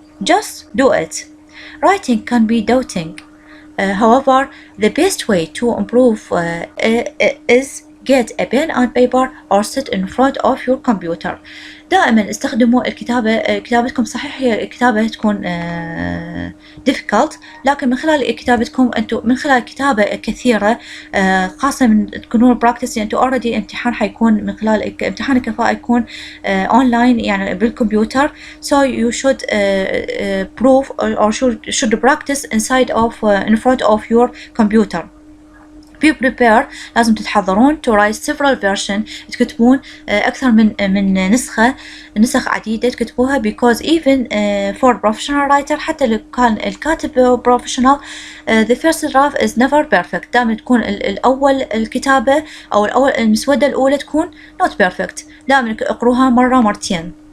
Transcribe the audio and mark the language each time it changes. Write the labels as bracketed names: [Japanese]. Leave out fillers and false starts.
[English] Just do it. Writing can be daunting. However, the best way to improve is get a pen and paper or sit in front of your computer. [Arabic] دائما استخدموا الكتابة. كتابتكم صحيح هي الكتابة تكون difficult، لكن من خلال كتابتكم أنتم من خلال كتابة كثيرة خاصة من تكونون practice، يعني أنتم already امتحان حيكون من خلال امتحان الكفاءة يكون online يعني بالكمبيوتر. [English] so you should prove or should practice inside of in front of your computer. be prepared، [Arabic] لازم تتحضرون [English] to write several versions، [Arabic] تكتبون أكثر من نسخ عديدة تكتبوها [English] because even for professional writer، [Arabic] حتى لو كان الكاتب [English] professional the first draft is never perfect. [Arabic] دائما تكون الأول الكتابة أو الأول المسودة الأولى تكون [English] not perfect، [Arabic] دائما اقروها مرة مرتين.